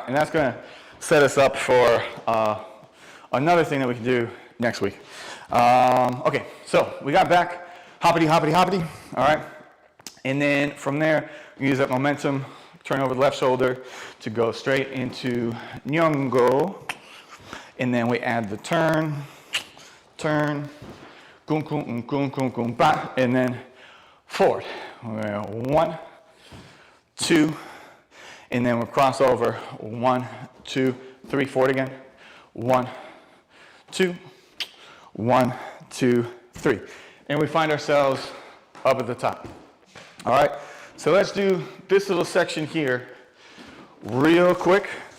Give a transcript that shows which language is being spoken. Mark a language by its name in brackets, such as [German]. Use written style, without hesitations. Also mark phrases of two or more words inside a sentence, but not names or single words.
[English] And that's gonna set us up for another thing that we can do next week. Okay. So we got back. Hoppity, hoppity, hoppity. All right. And then from there, we use that momentum, turn over the left shoulder to go straight into nyongo. And then we add the turn, kum, kum, kum, kum, kum, ba, and then forward. 1, 2, and then we'll cross over. 1, 2, 3, forward again. 1, 2, 1, 2, 3. And we find ourselves up at the top. All right, so let's do this little section here real quick.